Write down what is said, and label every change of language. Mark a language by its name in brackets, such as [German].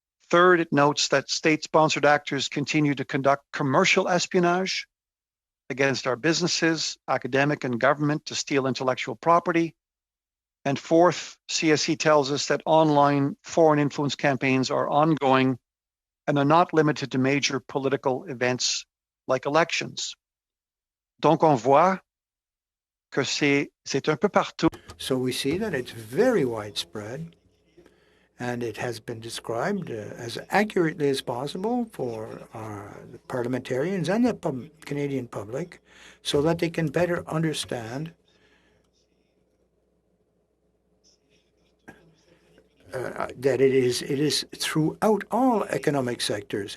[English] Third, it notes that state-sponsored actors continue to conduct commercial espionage against our businesses, academic and government, to steal intellectual property. And fourth, CSC tells us that online foreign influence campaigns are ongoing and are not limited to major political events like elections. [French] Donc on voit que c'est un peu partout. [English] So we see that it's very widespread, and it has been described as accurately as possible for the parliamentarians and the Canadian public, so that they can better understand that it is throughout all economic sectors.